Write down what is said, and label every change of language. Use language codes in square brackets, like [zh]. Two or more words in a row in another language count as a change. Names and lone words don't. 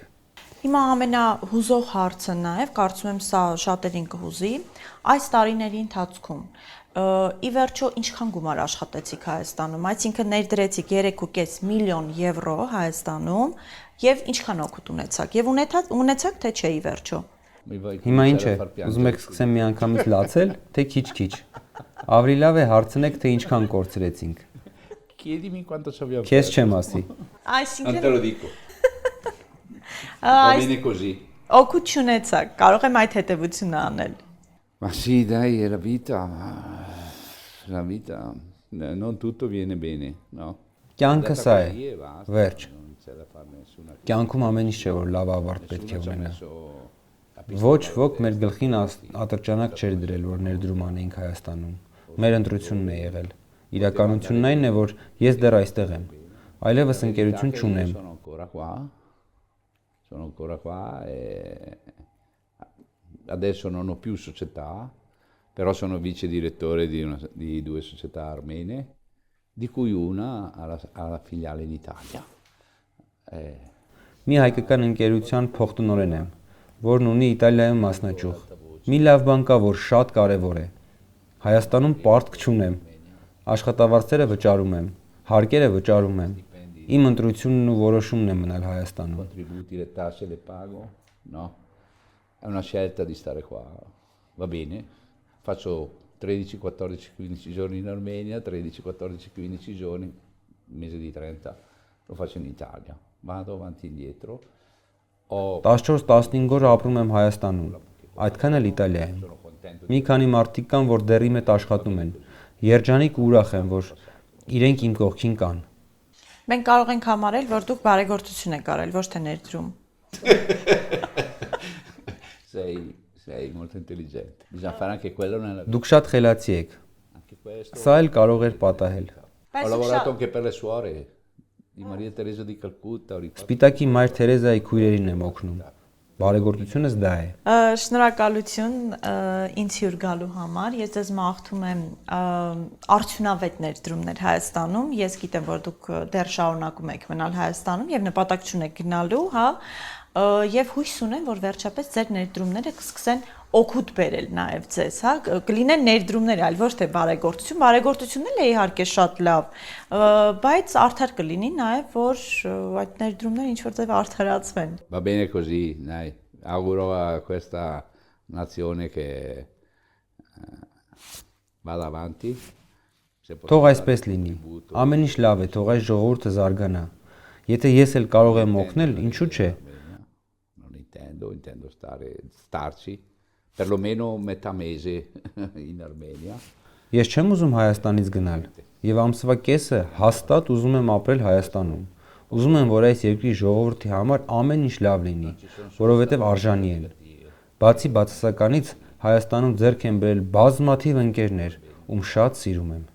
[hy] Հիմա ամենահուզող հարցը նաև, կարծում եմ սա շատերին կհուզի, այս տարիների ընթացքում ի վերջո ինչքան գումար աշխատեցիք Հայաստանում, այսինքն ներդրեցիք 3.5 միլիոն եվրո Հայաստանում եւ ինչքան օգուտ ունեցաք եւ ունեցաք թե չէ ի վերջո։ Հիմա ինչ է, ուզում եք սկսեմ միանգամից լացել, թե քիչ-քիչ։ Ավելի լավ է հարցնեք, թե ինչքան կորցրեցինք։ [it] Chiedimi quanto ci abbiamo [hy] Քեզ չեմ ասի։ [it] Non te lo dico. Va [hy] Այս [it] bene così. [hy] օգուտ չունեցաք, կարող եմ այդ հետևությունը անել։ [it] Ma sì, dai, è la vita, non tutto viene bene, no? [hy] Կյանքը սա է։ Վերջ։ [it] Non c'è da fare nessuna [hy] Կյանքում ամեն ինչ չէ, որ լավ ավարտ պետք է ունենա։ Ոչ ոք մեր գլխին ատրճանակ չէր դրել, որ ներդրում անեինք Հայաստանում։ Մեր ընտրությունն է եղել։ Իրականությունն այն է, որ ես դեռ այստեղ եմ։ Այլևս ընկերություն չունեմ։ [it] Sono ancora qua e adesso non ho più società, però sono vice direttore di 2 società armene, di cui una ha la filiale in Italia. [hy] Մի հայկական ընկերության փոխտնօրեն եմ, որն ունի Իտալիայում մասնաճյուղ։ Մի լավ բան կա, որ շատ կարևոր է։ Հայաստանում պարտք չունեմ։ Աշխատավարձերը վճարում եմ, հարկերը վճարում եմ։ Իմ ընտրությունն ու որոշումն է մնալ Հայաստանում։ [it] Contributi, le tasse le pago, no? È una scelta di stare qua, va bene. Faccio 13, 14, 15 giorni in Armenia, 13, 14, 15 giorni, mese di 30, lo faccio in Italia. Vado avanti e indietro. [hy] 14-15 օր ապրում եմ Հայաստանում, այդքան էլ Իտալիայում։ Մի քանի մարդիկ կան, որ դեռ իմ հետ աշխատում են։ Երջանիկ ու ուրախ եմ, որ իրենք իմ կողքին կան։ Մենք կարող ենք համարել, որ դուք բարեգործություն եք արել, ոչ թե ներդրում։ [it] Sei molto intelligente. Bisogna fare anche quello nella vita. [hy] Դուք շատ խելացի եք։ [it] Anche questo. [hy] Սա էլ կարող էր պատահել։ [it] Ho lavorato anche per le suore di Maria Teresa di Calcutta. Ho rifatto [hy] Սպիտակի Մայր Թերեզայի քույրերին եմ օգնում։ Բարեգործությունս դա է։ Շնորհակալություն ինձ հյուր գալու համար։ Ես ձեզ մաղթում եմ արդյունավետ ներդրումներ Հայաստանում։ Ես գիտեմ, որ դուք դեռ շարունակում եք մնալ Հայաստանում եւ նպատակ չունեք գնալու, հա։ եւ հույս ունեմ, որ վերջապես ձեր ներդրումները կսկսեն օգուտ բերել նաև ձեզ, հա, կլինեն ներդրումներ, այլ ոչ թե բարեգործություն, բարեգործությունն էլ է իհարկե շատ լավ, բայց արդար կլինի նաև, որ այդ ներդրումները ինչ-որ ձև արդարացվեն։ [it] Va bene così, dai. Auguro a questa nazione che vada avanti. [hy] Թող այսպես լինի։ Ամեն ինչ լավ է, թող այս ժողովուրդը զարգանա։ Եթե ես էլ կարող եմ օգնել, ինչու՞ չէ։ [it] Intendo starci perlomeno metà mese in Armenia. [hy] Ես չեմ ուզում Հայաստանից գնալ եւ ամսվա կեսը հաստատ ուզում եմ ապրել Հայաստանում։ Ուզում եմ, որ այս երկրի ժողովրդի համար ամեն ինչ լավ լինի, որովհետեւ արժանի են։ Բացի բացասականից Հայաստանում ձեռք են բերել բազմաթիվ ընկերներ, ում շատ սիրում եմ։